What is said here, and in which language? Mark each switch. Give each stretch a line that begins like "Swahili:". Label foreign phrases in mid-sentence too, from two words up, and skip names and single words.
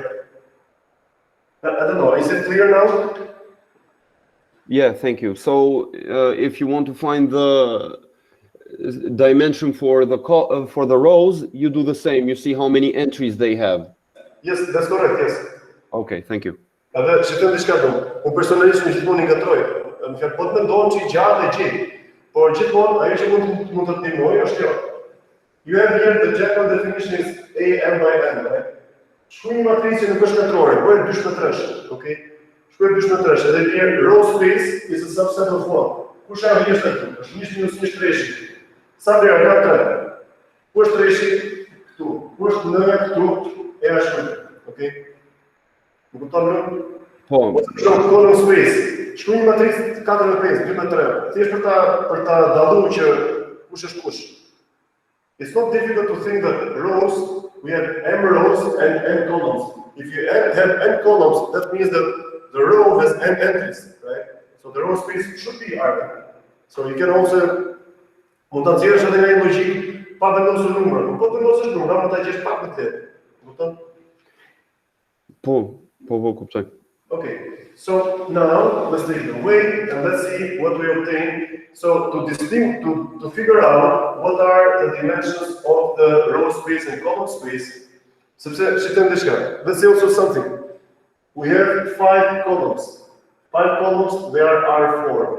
English: I don't know, is it clear now? Yeah, thank you. So if you want to find the dimension for the rows, you do the same. You see how many entries they have. Yes, that's correct, yes. Okay, thank you.
Albanian: Edhe shikoj diçka do. Unë personalisht më gjithmonë i ngatroj. Në fjalë po të mendohem që i gjatë e gjej. Por gjithmonë ajo që mund të ndihmoj është kjo.
English: You have here the general definition is A n by n, right?
Albanian: Shkruaj një matricë nuk është katrore, bëhet 2/3, okay? Shkruaj 2/3.
English: Edhe here row space is a subset of what?
Albanian: Kush është jeshtë këtu? Është 1 minus 1 treshi. Sa vlerë ka 3? Ku është treshi? Këtu. Ku është n këtu? E është këtu, okay? Më kupton më? Po.
English: Shkruaj column space.
Albanian: Shkruaj një matricë 4/5, 2/3. Thjesht për ta dalluar që kush është kush.
English: It's not difficult to think that rows, we have m rows and n columns. If you have n columns, that means that the row has n entries, right? So the row space should be R. So you can also
Albanian: mund ta nxjerrësh edhe nga një logjik pa vendosur numra. Po vendosësh numra, mund ta gjesh pak më tepër. Kupton? Po, kuptoj.
English: Okay, so now let's take it away and let's see what we obtain. So to figure out what are the dimensions of the row space and column space, let's say also something. We have 5 columns. 5 columns, they are R4.